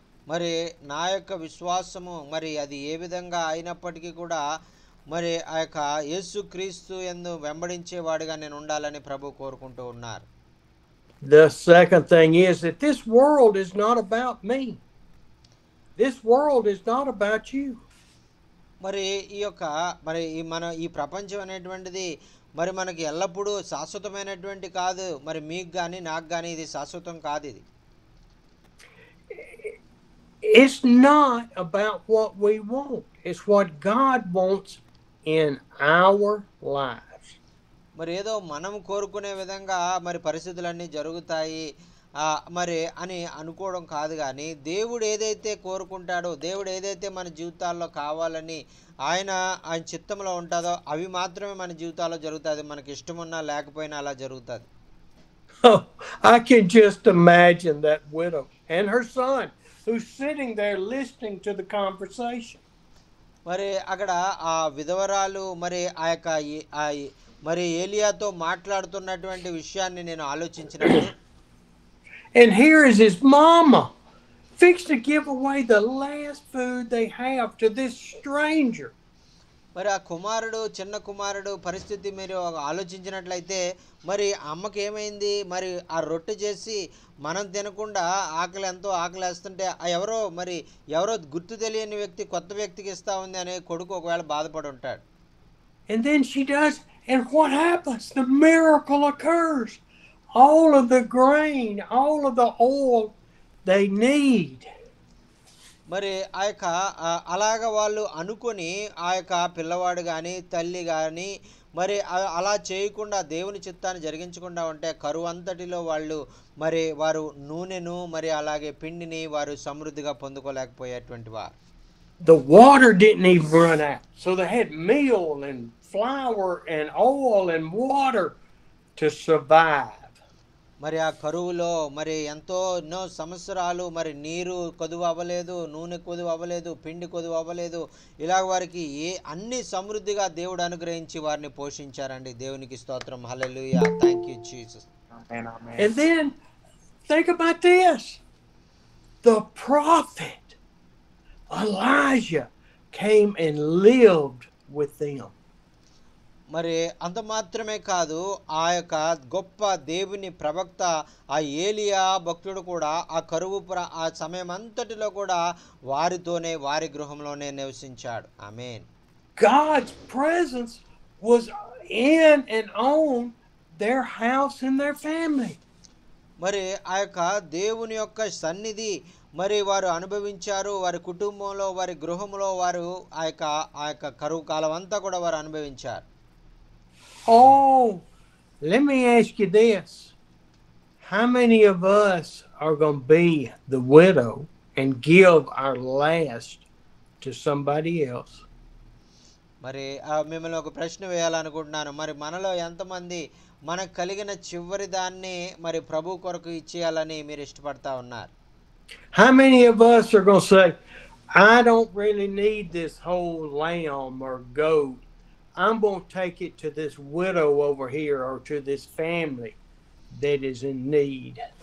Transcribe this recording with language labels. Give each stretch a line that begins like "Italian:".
Telugu: మరి నా యొక్క విశ్వాసము మరి అది ఏ విధంగా అయినప్పటికీ కూడా మరి ఆ యొక్క యేసుక్రీస్తు యందు వెంబడించేవాడిగా నేను ఉండాలని ప్రభు కోరుకుంటూ ఉన్నారు.
English: The second thing is that this world is not about me. This world is not about you.
Telugu: మరి ఈ యొక్క మరి ఈ ప్రపంచం అనేటువంటిది మరి మనకి ఎల్లప్పుడూ శాశ్వతమైనటువంటి కాదు. మరి మీకు కానీ నాకు కానీ ఇది శాశ్వతం కాదు. ఇది
English: It's not about what we want. It's what God wants in our lives.
Telugu: మరి ఏదో మనం కోరుకునే విధంగా మరి పరిస్థితులన్నీ జరుగుతాయి మరి అని అనుకోవడం కాదు, కానీ దేవుడు ఏదైతే కోరుకుంటాడో, దేవుడు ఏదైతే మన జీవితాల్లో కావాలని ఆయన చిత్తంలో ఉంటుందో అవి మాత్రమే మన జీవితాల్లో జరుగుతుంది. మనకి ఇష్టమున్నా లేకపోయినా అలా జరుగుతుంది.
English: Oh, I can just imagine that widow and her son who's sitting there listening to the conversation.
Telugu: మరి అక్కడ ఆ విధవరాలు మరి ఆ యొక్క మరి ఏలియాతో మాట్లాడుతున్నటువంటి విషయాన్ని నేను ఆలోచించినప్పుడు,
English: and here is his mama fixed to give away the last food they have to this stranger.
Telugu: మరి ఆ కుమారుడు చిన్న కుమారుడు పరిస్థితి మీరు ఆలోచించినట్లయితే మరి అమ్మకి ఏమైంది మరి ఆ రొట్టె చేసి మనం తినకుండా ఎంతో ఆకలేస్తుంటే ఎవరో గుర్తు తెలియని వ్యక్తి కొత్త వ్యక్తికి ఇస్తా ఉంది అనే కొడుకు ఒకవేళ బాధపడి ఉంటాడు.
English: And then she does, and what happens? The miracle occurs. All of the grain, all of the oil they need.
Telugu: మరి అలాగ వాళ్ళు అనుకొని పిల్లవాడు కానీ తల్లి కానీ మరి అలా చేయకుండా దేవుని చిత్తాన్ని జరిగించకుండా ఉంటే కరువు అంతటిలో వారు నూనెను మరి అలాగే పిండిని వారు సమృద్ధిగా పొందుకోలేకపోయేటువంటి వారు.
English: The water didn't even run out, so they had meal and flour and oil and water to survive.
Telugu: మరి ఆ కరువులో మరి ఎన్నో సంవత్సరాలు మరి నీరు కొదువు అవ్వలేదు, నూనె కొదువు అవ్వలేదు, పిండి కొదువు అవ్వలేదు. ఇలా వారికి అన్ని సమృద్ధిగా దేవుడు అనుగ్రహించి వారిని పోషించారండి. దేవునికి స్తోత్రం. హల్లెలూయా.
English: Thank you Jesus. And then think about this. The prophet Elijah came and lived with them.
Telugu: మరి అంత మాత్రమే కాదు, గొప్ప దేవుని ప్రవక్త ఏలియా భక్తుడు కూడా ఆ కరువు ఆ సమయం అంతటిలో కూడా వారితోనే వారి గృహంలోనే నివసించాడు. ఆమేన్.
English: God's presence was in and on their house and their family.
Telugu: మరి దేవుని యొక్క సన్నిధి మరి వారు అనుభవించారు. వారి కుటుంబంలో వారి గృహంలో వారు కరువు కాలం అంతా కూడా వారు అనుభవించారు.
English: Oh, let me ask you this. How many of us are going to be the widow and give our last to somebody else?
Telugu: మరి మిమ్మల్ని ఒక ప్రశ్న వేయాలనుకుంటున్నాను. మరి మనలో ఎంతమంది మనకు కలిగిన చివరి దాన్ని మరి ప్రభు కొరకు ఇచ్చేయాలని మీరు ఇష్టపడతా ఉన్నారు?
English: How many of us are going to say, I don't really need this whole lamb or goat. I'm going to take it to this widow over here or to this family that is in need.